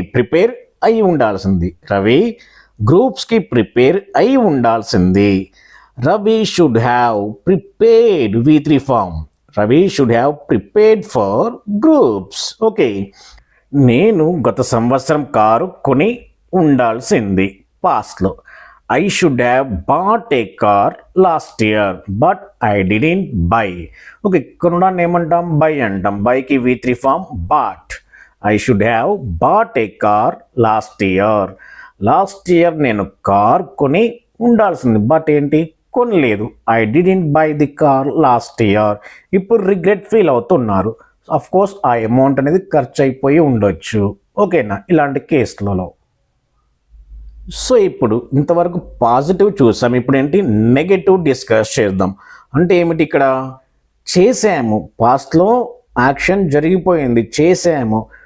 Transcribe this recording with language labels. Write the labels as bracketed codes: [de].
[te] Prepare అయ్యి ఉండాల్సింది. Ravi గ్రూప్స్కి prepare అయ్యి ఉండాల్సింది. [en] Ravi should have prepared V3 form. Ravi should have prepared for groups. [te] Okay, నేను గత సంవత్సరం కారు కొని ఉండాల్సింది. [en] పాస్ట్లో I should have bought a car last year, but I didn't buy. [te] Okay, కొనడాన్ని ఏమంటాం? బై అంటాం. [en] బైకి V3 form bought. I should have bought a car last year. [te] Last year నేను car కొని ఉండాల్సింది. బట్ ఏంటి? కొనలేదు. [en] I didn't buy the car last year. [te] ఇప్పుడు regret feel అవుతున్నారు. Of course ఆ అమౌంట్ అనేది ఖర్చు అయిపోయి ఉండొచ్చు. ఓకేనా? ఇలాంటి కేసులలో. సో ఇప్పుడు ఇంతవరకు పాజిటివ్ చూసాం. ఇప్పుడు ఏంటి? నెగటివ్ డిస్కస్ చేద్దాం. అంటే ఏమిటి? ఇక్కడ చేసాము, పాస్ట్లో యాక్షన్ జరిగిపోయింది, చేసాము.